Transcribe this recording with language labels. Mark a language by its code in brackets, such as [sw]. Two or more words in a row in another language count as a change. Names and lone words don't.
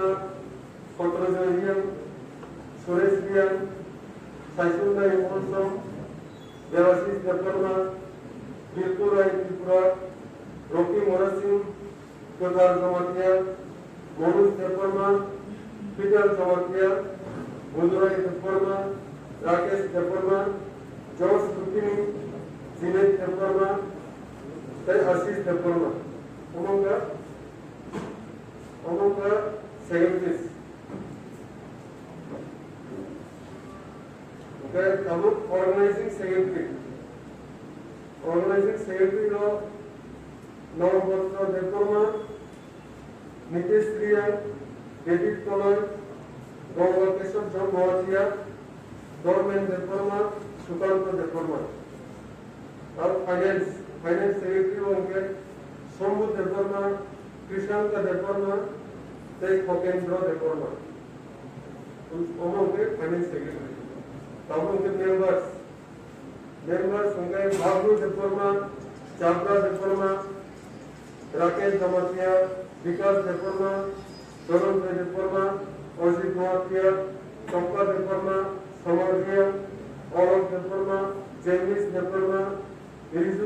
[en] Kotrajarian, Suresrian, Saisunda Imonsam, Devasis Deparma, Bilpurai Tripura, Roki Morasingh, Kodar Jamatia, Monus Deparma, Peter Jamatia, Budurai Deparma, Rakesh Deparma, George Lupini, Zinet Deparma, then Assis Deparma. Among the secretaries. Okay, organizing secretary. Organizing secretary of Navabhadra Deparma, Nitesh Triya, David Tolan, Gongwa Keshav John Mohatia, Dorman Deparma, Sukanta Deparma. Our finance secretary होंगे सोमू Deparma, Krishanta Deparma, Tei Kokendra Deparma. [hi] उनके [en] finance secretary [hi] तब उनके मेंबर्स उनके बाबू देववर्मा चावला देववर्मा राकेश दमातिया विकास देववर्मा तरुण देववर्मा अजित नोआतिया चंपा देववर्मा समर्जिया औरव देववर्मा जेमिस देववर्मा रिजुस